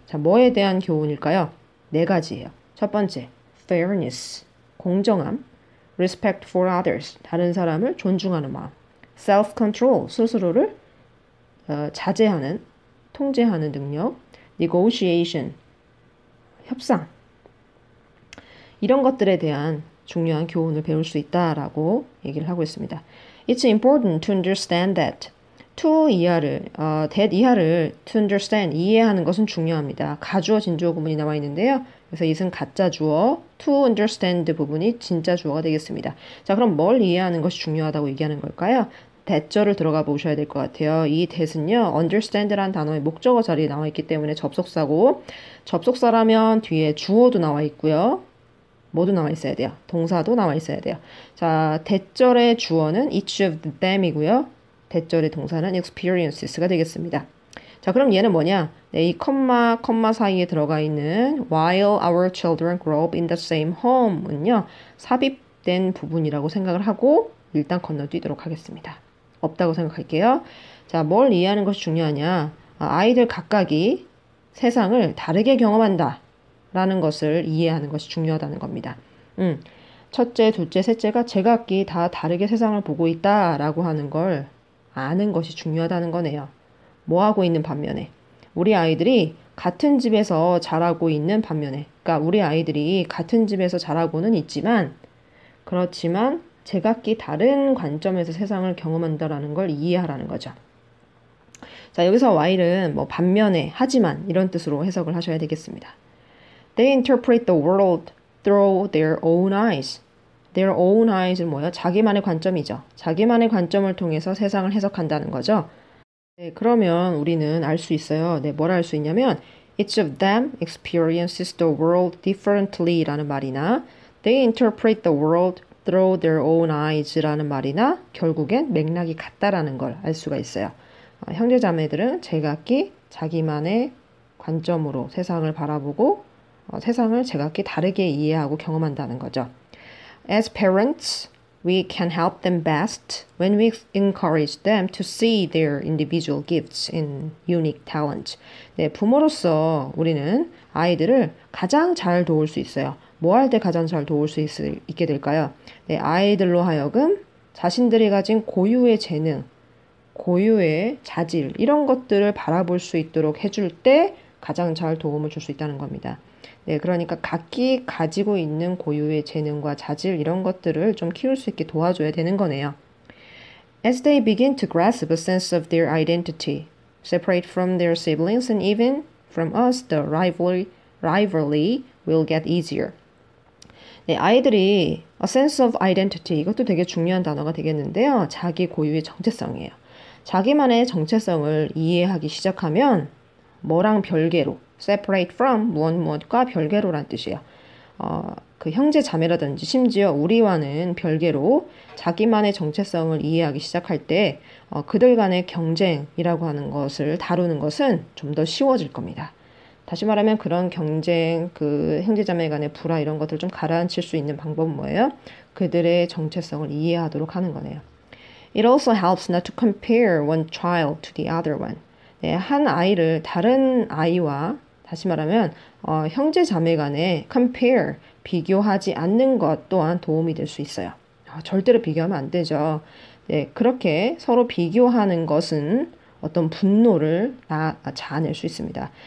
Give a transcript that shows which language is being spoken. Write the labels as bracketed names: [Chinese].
[Korean] 자, 뭐에 대한 교훈일까요? 4가지예요. 첫 번째, fairness, 공정함, [English] respect for others, [Korean] 다른 사람을 존중하는 마음, self-control, 스스로를 자제하는, 통제하는 능력, negotiation, 협상, 이런 것들에 대한 중요한 교훈을 배울 수 있다라고 얘기를 하고 있습니다. [English] It's important to understand that. [Korean] to 이하를, that 이하를 [English] to understand, [Korean] 이해하는 것은 중요합니다. 가주어, 진주어 구문이 나와 있는데요. 그래서 이것은 가짜 주어, [English] to understand [Korean] 부분이 진짜 주어가 되겠습니다. 자, 그럼 뭘 이해하는 것이 중요하다고 얘기하는 걸까요? that절을 들어가 보셔야 될 것 같아요. 이 that은요, understand라는 단어의 목적어 자리에 나와 있기 때문에 접속사고, 접속사라면 뒤에 주어도 나와 있고요. 뭐도 나와 있어야 돼요. 동사도 나와 있어야 돼요. 자, that절의 주어는 [English] each of them [Korean] 이고요. that절의 동사는 experiences가 되겠습니다. 자, 그럼 얘는 뭐냐? 네, 이 컴마 사이에 들어가 있는 [English] while our children grow up in the same home은요. [Korean] 삽입된 부분이라고 생각을 하고 일단 건너뛰도록 하겠습니다. 없다고 생각할게요. 자, 뭘 이해하는 것이 중요하냐? 아이들 각각이 세상을 다르게 경험한다. 라는 것을 이해하는 것이 중요하다는 겁니다. 첫째, 둘째, 셋째가 제각기 다 다르게 세상을 보고 있다라고 하는 걸 아는 것이 중요하다는 거네요. 뭐 하고 있는 반면에 우리 아이들이 같은 집에서 자라고 있는 반면에 그러니까 우리 아이들이 같은 집에서 자라고는 있지만 그렇지만 제각기 다른 관점에서 세상을 경험한다라는 걸 이해하라는 거죠. 자, 여기서 while은 뭐 반면에 하지만 이런 뜻으로 해석을 하셔야 되겠습니다. [English] They interpret the world through their own eyes. Their own eyes는 [Korean] 뭐예요? 자기만의 관점이죠. 자기만의 관점을 통해서 세상을 해석한다는 거죠. 네, 그러면 우리는 알 수 있어요. 네, 뭘 알 수 있냐면 [English] Each of them experiences the world differently [Korean] 라는 말이나 [English] They interpret the world through their own eyes [Korean] 라는 말이나 결국엔 맥락이 같다라는 걸 알 수가 있어요. 형제자매들은 제각기 자기만의 관점으로 세상을 바라보고 세상을 제각기 다르게 이해하고 경험한다는 거죠. [English] As parents, we can help them best when we encourage them to see their individual gifts and unique talents. [Korean] 네, 부모로서 우리는 아이들을 가장 잘 도울 수 있어요. 뭐 할 때 가장 잘 도울 수 있게 될까요? 네, 아이들로 하여금 자신들이 가진 고유의 재능, 고유의 자질 이런 것들을 바라볼 수 있도록 해줄 때 가장 잘 도움을 줄 수 있다는 겁니다. 네, 그러니까 각기 가지고 있는 고유의 재능과 자질 이런 것들을 좀 키울 수 있게 도와줘야 되는 거네요. [English] As they begin to grasp a sense of their identity, separate from their siblings and even from us, the rivalry will get easier. [Korean] 네, 아이들이 [English] a sense of identity [Korean] 이것도 되게 중요한 단어가 되겠는데요. 자기 고유의 정체성이에요. 자기만의 정체성을 이해하기 시작하면 뭐랑 별개로 [English] separate from [Korean] 무엇과 별개로란 뜻이에요. 그 형제 자매라든지 심지어 우리와는 별개로 자기만의 정체성을 이해하기 시작할 때 그들 간의 경쟁이라고 하는 것을 다루는 것은 좀 더 쉬워질 겁니다. 다시 말하면 그런 경쟁, 그 형제자매 간의 불화 이런 것들을 좀 가라앉힐 수 있는 방법은 뭐예요? 그들의 정체성을 이해하도록 하는 거네요. [English] It also helps not to compare one child to the other one. [Korean] 네, 한 아이를 다른 아이와 다시 말하면 형제 자매 간에 compare, 비교하지 않는 것 또한 도움이 될 수 있어요. 절대로 비교하면 안 되죠. 네, 그렇게 서로 비교하는 것은 어떤 분노를 자아낼 수 있습니다.